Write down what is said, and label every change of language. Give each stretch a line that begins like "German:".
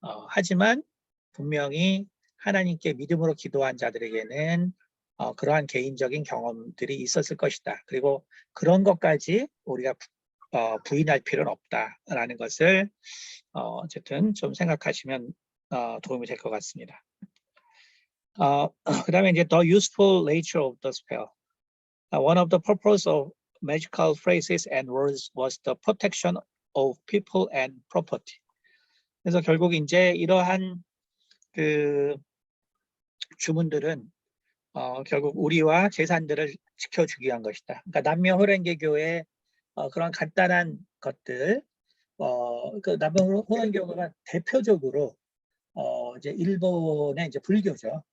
Korean: 하지만 분명히 하나님께 믿음으로 기도한 자들에게는 그러한 개인적인 경험들이 있었을 것이다. 그리고 그런 것까지 우리가 부인할 필요는 없다라는 것을 어쨌든 좀 생각하시면 도움이 될 것 같습니다. 그다음에 이제
English: the useful nature of the spell. One of the purpose of magical phrases and words was the protection of people and property.
Korean: 그래서 결국 이제 이러한 그 주문들은 결국 우리와 재산들을 지켜주기 위한 것이다. 그러니까 남녀호랭개교의 그런 간단한 것들, 그 남녀호랭개교가 대표적으로 이제 일본의 이제 불교죠.